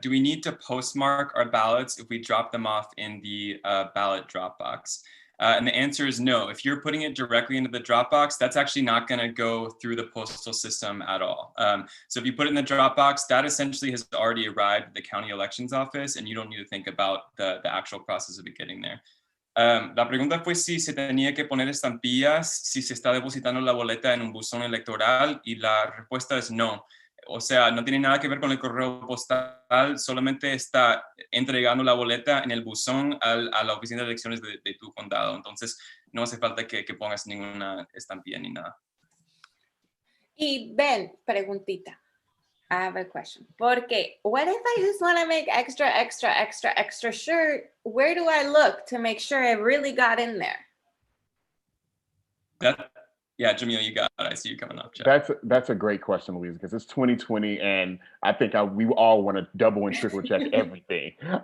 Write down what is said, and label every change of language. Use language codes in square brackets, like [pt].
[en] Do we need to postmark our ballots if we drop them off in the ballot drop box? And the answer is no. If you're putting it directly into the drop box, that's actually not going to go through the postal system at all. So if you put it in the drop box, that essentially has already arrived at the county elections office, and you don't need to think about the actual process of it getting there. [es] La pregunta fue si se tenía que poner estampillas si se está depositando la boleta en un buzón electoral, y la respuesta es no. O sea, no tiene nada que ver con el correo postal, solamente está entregando la boleta en el buzón a la oficina de elecciones de tu condado. Entonces, no hace falta que pongas ninguna estampilla ni nada. Y Ben, preguntita. [en] I have a question. Porque what if I just want to make extra sure? Where do I look to make sure it really got in there? Yeah, Jamil, you got it. I see you coming up, Jeff. That's a great question, Louise, because it's 2020, and I think we all want to double and triple check everything.